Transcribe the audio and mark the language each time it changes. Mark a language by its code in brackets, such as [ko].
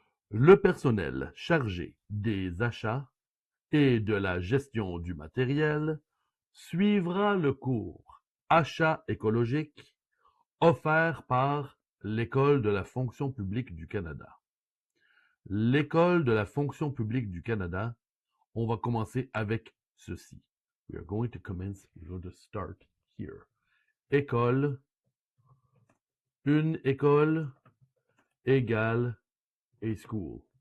[fr] Le personnel chargé des achats et de la gestion du matériel suivra le cours Achats écologiques offert par l'École de la fonction publique du Canada. L'École de la fonction publique du Canada, on va commencer avec ceci. [en] We are going to commence, we're going to start here. [fr] École, une école égale a school.